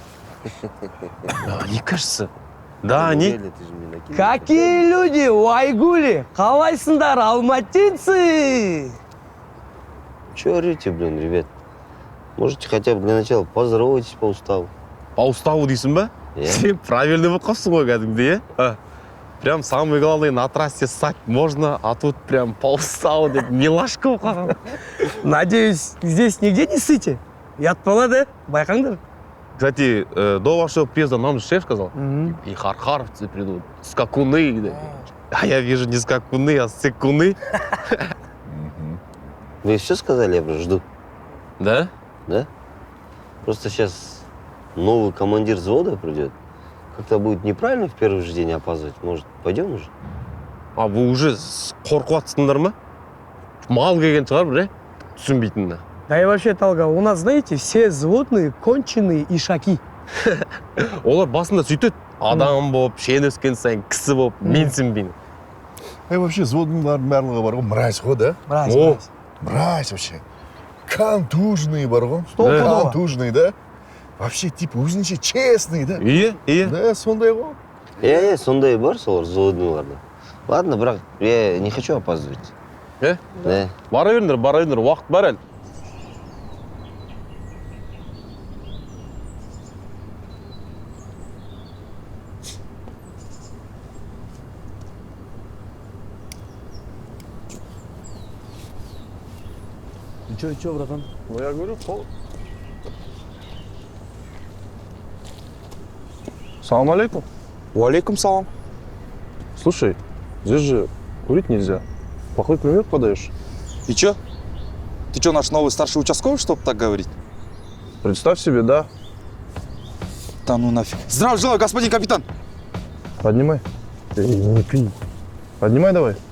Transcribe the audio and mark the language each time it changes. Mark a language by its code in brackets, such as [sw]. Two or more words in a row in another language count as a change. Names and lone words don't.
[ru] Да, они, кажется. Да, они. Неужели ты же мне накинул? Какие люди, уайгули! [kk] Қалайсыңдар, алматинцы! [ru] Чего орете, блин, ребят? Можете хотя бы для начала поздоровайтесь по уставу. По уставу [kk] дейсің ба? Иә. Сен правильный болып қалыпсың ғой кәдімгідей, иә? [ru] Прям самый главный, на трассе ссать можно, а тут прям по уставу [kk] деп милашка болып қалған. [ru] Надеюсь, здесь нигде не сыте? [kk] Ятпала, да? Байқаңдар. [ru] Кстати, до вашего приезда нам же шеф сказал, и хархаровцы придут, скакуны. Да. А я вижу не скакуны, а секуны. Вы все сказали, я просто жду. Да? Да? Просто сейчас новый командир взвода придет. Как-то будет неправильно в первый же день опаздывать. Может, пойдем уже? А вы уже [kk] қорқып жатсыңдар ма? Мал келген шығар, бір, түсінбейтінді. [ru] Да и вообще, Талга, у нас, знаете, все взводные, конченые ишаки. [kk] Олар басында сөйтеді. Адам болып, шен өскен сайын кісі болып, менсінбейді. Вообще, взводныйлардың барлығы бар ғой, мразь ғой, да? [ru] Мразь, О. мразь. Мразь вообще. [kk] Контужные бар ғой. [ru] Стопудово. Контужные, да? Вообще, типа, өзінше честный, да? [kk] Иә. Да, сондай ғой. Сондай бар солар взводныйларда. [ru] Ладно, брат, я не хочу опаздывать. Да. [kk] Бара беріңдер, уақыт бар әлі. [ru] Ничего, братан. Ну, я говорю, холод. [ar] Салам алейкум. Уалейкум салам. [ru] Слушай, здесь же курить нельзя. Плохой пример подаешь. И чё? Ты чё, наш новый старший участковый, чтобы так говорить? Представь себе, да. Да ну нафиг. Здравия желаю, господин капитан. Поднимай. Не пей. Поднимай давай.